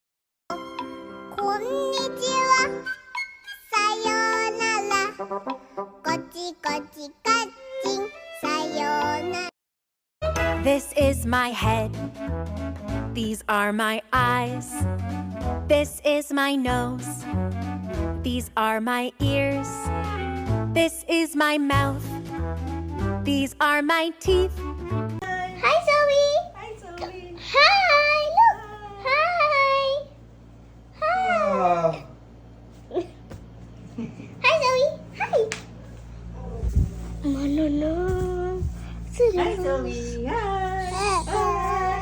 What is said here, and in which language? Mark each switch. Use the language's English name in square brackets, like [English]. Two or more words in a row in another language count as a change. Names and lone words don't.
[Japanese] Konnichiwa, sayonara, kochi, sayonara. [English] This is my head. These are my eyes. This is my nose. These are my ears. This is my mouth. These are my teeth. Hi, Zoe. Hi, Zoe! Hi. Look. Hi. Hi. Hi, Zoe. Hi. Manana. Hi, Zoe! Hi! Hi!